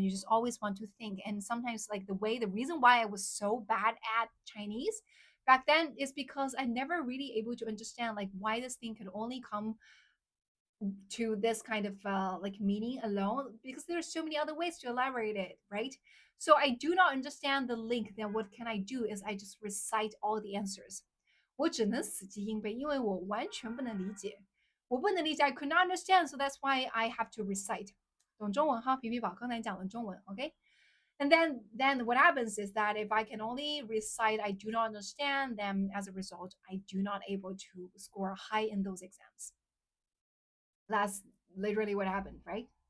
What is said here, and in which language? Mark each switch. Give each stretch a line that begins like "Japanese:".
English: You just always want to think. And sometimes like the reason why I was so bad at Chinese back then is because I never really able to understand like why this thing could only come to this kind of like meaning alone, because there's so many other ways to elaborate it, right? So I do not understand the link. Then what can I do is I just recite all the answers.
Chinese: 我只能死记硬背，因为我完全不能理解，我不能理解，
English: I could not understand, so that's why I have to recite.
Chinese: 懂中文哈，皮皮宝刚才讲的中文，OK。
English: And then what happens is that if I can only recite, I do not understand, then as a result, I do not able to score high in those exams. That's literally what happened, right?